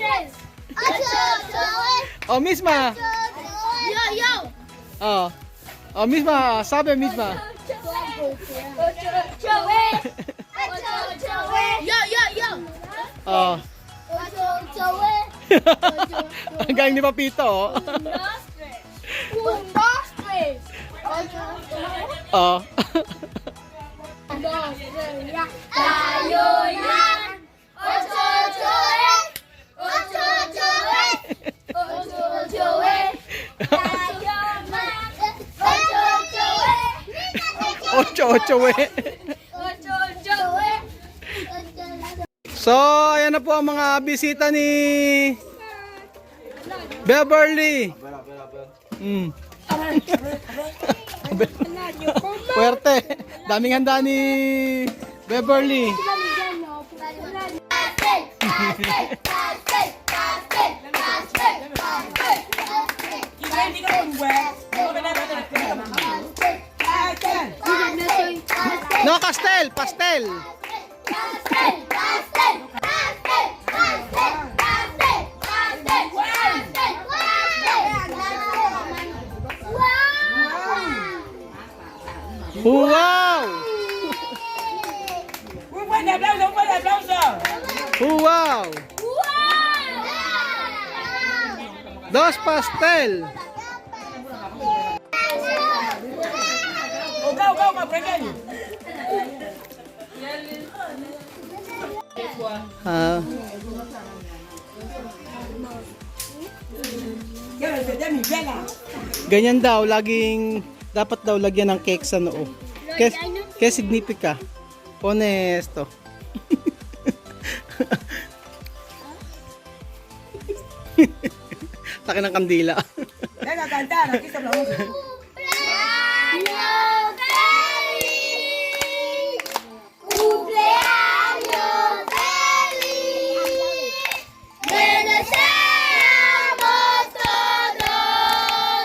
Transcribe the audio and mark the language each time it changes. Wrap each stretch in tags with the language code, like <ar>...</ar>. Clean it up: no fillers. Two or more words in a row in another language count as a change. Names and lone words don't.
<es>Oh, misma! Yo, yo! Oh. Oh, misma! Sabi, misma! Yo, yo, yo!</es> <tl>Oh. Ang galing ni Papito, oh. Oh. Tayo yan!</tl> <es>Ocho, ocho, ocho, ocho, ocho, ocho,</es> <tl>tayo man!</tl> <es>Ocho, ocho, Ocho-ocho, we. ocho, ocho,</es> <tl>So, ayan na po ang mga bisita ni Beverly.</tl> <es>Puwerte.</es> <tl>Daming handa ni Beverly.</tl> <es>No, pastel, pastel.</es> <tl>Wow! Wow!</tl> <es>Dos pastel. Ah.</es> <tl>Ganyan daw, laging dapat daw lagyan ng cake sa noo.</tl> <es>Que significa? Pone esto.</es> <tl>Laki ng kandila.</tl> <es>Venga a cantar, aquí se aplaude. ¡Cumpleaños feliz! ¡Cumpleaños feliz! ¡Te deseamos todos!</es>